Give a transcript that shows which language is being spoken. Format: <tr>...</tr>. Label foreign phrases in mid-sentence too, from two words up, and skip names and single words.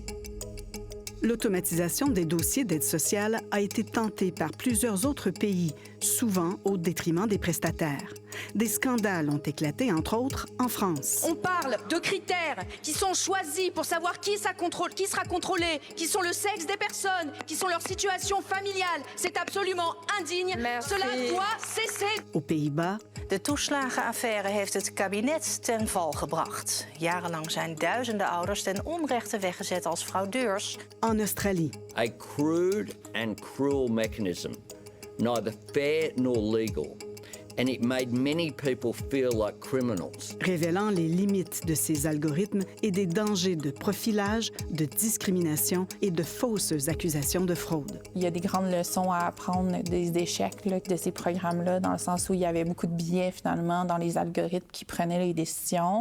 <fr>L'automatisation des dossiers d'aide sociale a été tentée par plusieurs autres pays, souvent au détriment des prestataires. Des scandales ont éclaté, entre autres, en France. On parle de critères qui sont choisis pour savoir qui sera contrôlé, qui sont le sexe des personnes, qui sont leur situation familiale. C'est absolument indigne. Merci. Cela doit cesser. Aux Pays-Bas,</fr> <nl>de toeslagenaffaire heeft het kabinet ten val gebracht. Jarenlang zijn duizenden ouders ten onrechte weggezet als fraudeurs.</nl> <fr>En Australie.</fr> <en>A crude and cruel mechanism, neither fair nor legal. And it made many people feel like criminals.</en> <fr>Révélant les limites de ces algorithmes et des dangers de profilage, de discrimination et de fausses accusations de fraude. Il y a des grandes leçons à apprendre des échecs de ces programmes-là, dans le sens où il y avait beaucoup de biais, finalement, dans les algorithmes qui prenaient les décisions.</fr>